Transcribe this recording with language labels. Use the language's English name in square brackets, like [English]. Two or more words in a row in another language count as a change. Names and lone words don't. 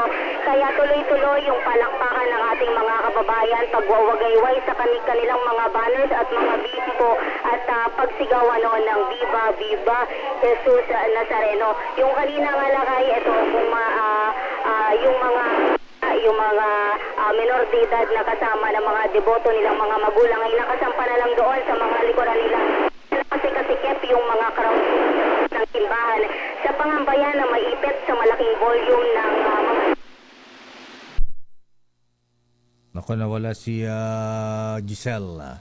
[Filipino] Kaya tuloy-tuloy yung palakpakan ng ating mga kababayan, pagwawagayway sa kanilang mga banners at mga bimbo at pagsigawan ng [Spanish] Viva Viva Jesus Nazareno. [Filipino] Yung kanina nga, Lakay, ito yung mga menor de edad na kasama ng mga deboto nilang mga magulang ay nakasampa na lang doon sa mga likuran nila. Kasi yung mga crowd ng simbahan sa pangambayan na maipit sa malaking volume ng mga... Naku, nawala si Giselle.